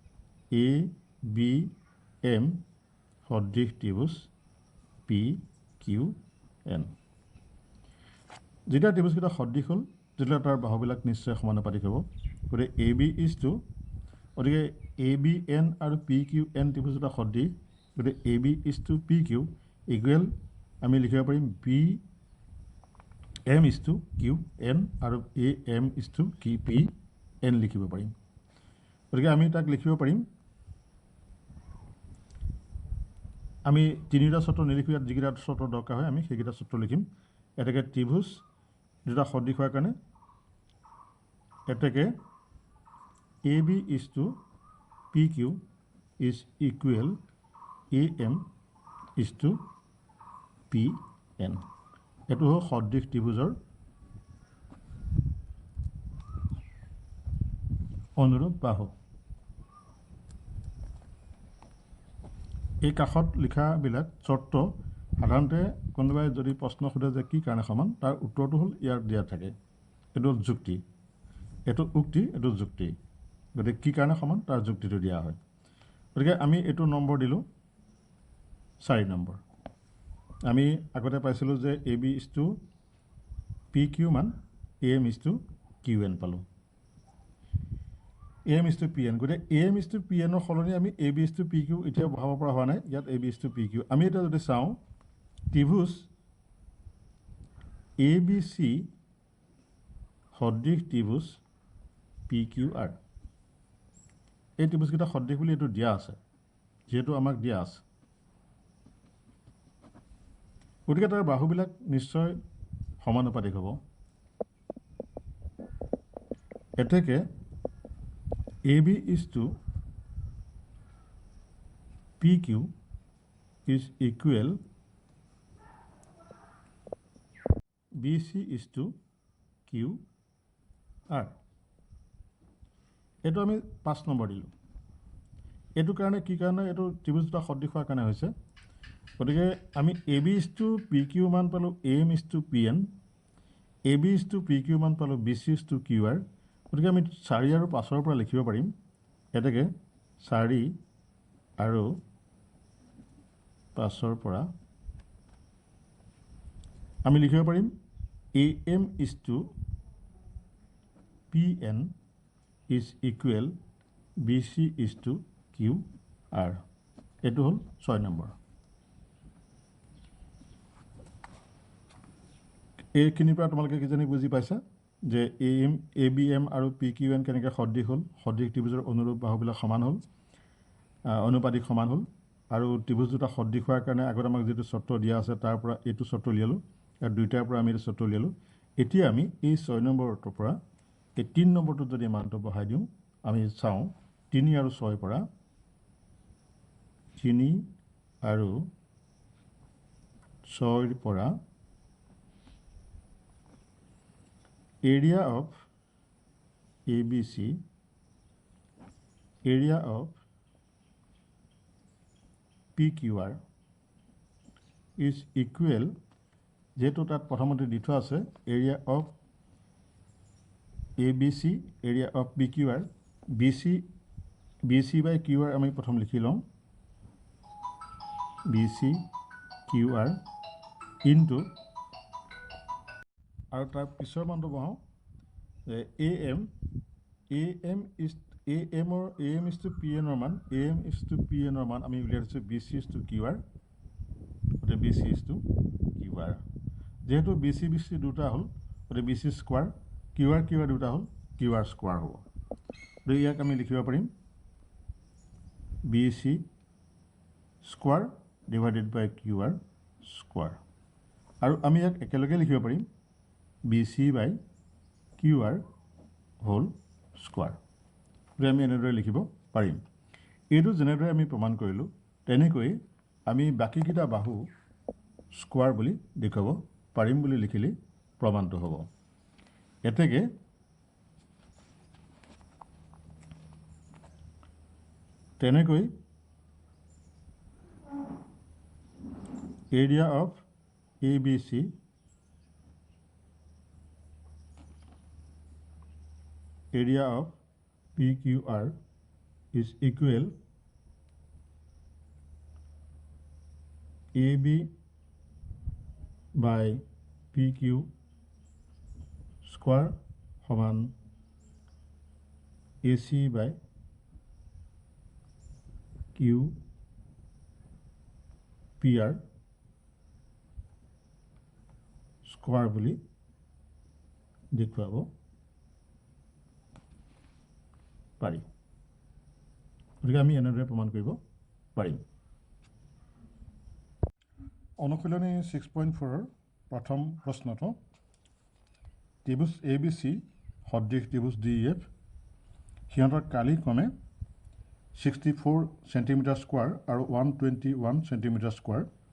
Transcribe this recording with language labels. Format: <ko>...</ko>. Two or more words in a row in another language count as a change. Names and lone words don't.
<as>ABM সদৃশ ত্ৰিভুজ PQN যেতিয়া ত্ৰিভুজকেইটা সদৃশ হ'ল তেতিয়া তাৰ বাহুবিলাক নিশ্চয় সমানুপাতিক হ'ব গতিকে AB</as> <en>is to</en> <as>গতিকে ABN আৰু PQN ত্ৰিভুজ দুটা সদৃশ গতিকে AB</as> <en>is to PQ equal</en> <as>আমি লিখিব পাৰিম BM</as> <en>is to</en> <as>QN আৰু AM</as> <en>is to</en> <as>PN লিখিব পাৰিম গতিকে আমি তাক লিখিব পাৰিম আমি তিনিটা সূত্ৰ নিলিখোঁ ইয়াত যিকেইটা সূত্ৰ দৰকাৰ হয় আমি সেইকেইটা সূত্ৰ লিখিম এতেকে ত্ৰিভুজ দুটা সদৃশ হোৱাৰ কাৰণে এতেকে</as> <en>AB is to PQ is equal AM is to PN</en> <as>এইটো হ'ল সদৃশ ত্ৰিভুজৰ অনুৰূপ বাহু এই কাষত লিখাবিলাক চৰ্ত সাধাৰণতে কোনোবাই যদি প্ৰশ্ন সোধে যে কি কাৰণে সমান তাৰ উত্তৰটো হ'ল ইয়াৰ দিয়া থাকে এইটো যুক্তি এইটো উক্তি এইটো যুক্তি গতিকে কি কাৰণে সমান তাৰ যুক্তিটো দিয়া হয় গতিকে আমি এইটো নম্বৰ দিলোঁ 4 নম্বৰ আমি আগতে পাইছিলোঁ যে</as> <en>AB is to PQ</en> <as>মান</as> <en>AM is to QN</en> <as>পালোঁ</as> <en>AM is to PN</en> <as>গতিকে</as> <en>AM is to PN</en> <as>সলনি আমি</as> <en>AB is to PQ</en> <as>এতিয়া বহাব পৰা হোৱা নাই ইয়াত</as> <en>AB is to PQ</en> <as>আমি এটা যদি চাওঁ ত্ৰিভুজ ABC সদৃশ ত্ৰিভুজ PQR এই ত্ৰিভুজকেইটা সদৃশ বুলি এইটো দিয়া আছে যেহেতু আমাক দিয়া আছে গতিকে তাৰ বাহুবিলাক নিশ্চয় সমানুপাতিক হ'ব এতেকে</as> <en>AB is to PQ is equal BC is to</en> <as>QR এইটো আমি 5 নম্বৰ দিলোঁ এইটো কাৰণে কি কাৰণে এইটো ত্ৰিভুজ দুটা সদৃশ হোৱাৰ কাৰণে হৈছে গতিকে আমি</as> <en>AB is to PQ</en> <as>মান পালোঁ</as> <en>AM is to PN AB is to PQ</en> <as>মান পালোঁ</as> <en>BC is to QR</en> <as>গতিকে আমি 4 আৰু 5ৰ পৰা লিখিব পাৰিম এতেকে 4 আৰু 5ৰ পৰা আমি লিখিব পাৰিম</as> <en>AM is to PN is equal BC is to QR</en> <as>এইটো হ'ল 6 নম্বৰ এইখিনিৰ পৰা তোমালোকে কিজানি বুজি পাইছা যে AM ABM আৰু PQN কেনেকৈ সদৃশ হ'ল সদৃশ ত্ৰিভুজৰ অনুৰূপ বাহুবিলাক সমান হ'ল অনুপাতিক সমান হ'ল আৰু ত্ৰিভুজ দুটা সদৃশ হোৱাৰ কাৰণে আগত আমাক যিটো চৰ্ত দিয়া আছে তাৰ পৰা এইটো চৰ্ত উলিয়ালোঁ আৰু দুইটাৰ পৰা আমি এইটো চৰ্ত উলিয়ালোঁ এতিয়া আমি এই 6 নম্বৰটোৰ পৰা এই 3 নম্বৰটোত যদি মানটো বহাই দিওঁ আমি চাওঁ 3 আৰু 6 পৰা 3 আৰু 6 পৰা</as> <en>area of ABC area of PQR is equal</en> <as>যেহেতু তাত প্ৰথমতে দি থোৱা আছে</as> <en>area of ABC area of PQR BC by QR</en> <as>আমি প্ৰথম লিখি লওঁ BC QR into আৰু তাৰ পিছৰ মানটো বহাওঁ AM</as> <en>is to PN</en> <as>মান</as> <en>AM is to PN</en> <as>মান আমি উলিয়াই দিছোঁ</as> <en>BC is to QR</en> <as>গতিকে</as> <en>BC is to QR</en> <as>যেহেতু BC দুটা হ'ল গতিকে BC স্কোৱাৰ QR দুটা হ'ল QR স্কোৱাৰ হ'ব গতিকে ইয়াক আমি লিখিব পাৰিম</as> <en>BC square divided by QR square</en> <as>আৰু আমি ইয়াক একেলগে লিখিব পাৰিম</as> <en>BC by QR whole square</en> <as>গতিকে আমি এনেদৰে লিখিব পাৰিম এইটো যেনেদৰে আমি প্ৰমাণ কৰিলোঁ তেনেকৈ আমি বাকীকেইটা বাহু স্কোৱাৰ বুলি দেখুৱাব পাৰিম বুলি লিখিলে প্ৰমাণটো হ'ব এতেকে তেনেকৈ</as> <en>area of ABC area of PQR is equal AB by PQ square সমান AC by QPR স্কোৱাৰ</en> <as>বুলি দেখুৱাব পাৰি গতিকে আমি এনেদৰে প্ৰমাণ কৰিব পাৰিম অনুশীলনী 6.4 প্ৰথম প্ৰশ্নটো ত্ৰিভুজ ABC সদৃশ ত্ৰিভুজ DEF সিহঁতৰ কালি ক্ৰমে 64</as> <en>centimeter square</en> <as>আৰু 121</as> <en>centimeter square</en>